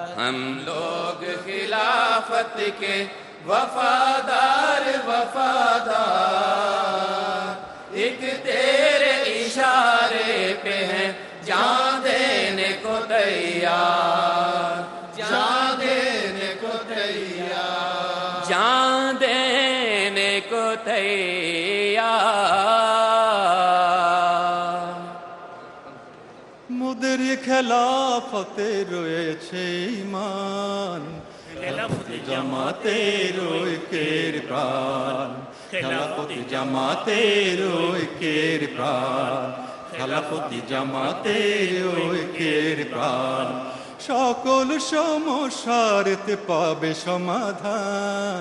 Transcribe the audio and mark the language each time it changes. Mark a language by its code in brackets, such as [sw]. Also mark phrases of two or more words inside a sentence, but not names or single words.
[ur] ہم لوگ خلافت کے وفادار وفادار ایک تیرے اشارے پہ ہیں جان دینے کو تیار جان دینے کو تیار جان دینے کو تیار [bn] মোদের খেলাফতে রয়েছে ঈমান খেলাফত জামাতের ঐক্যের প্রাণ খেলাফত জামাতের ঐক্যের প্রাণ খেলাফত জামাতের ঐক্যের প্রাণ সকল সমস্যারতে পাবে সমাধান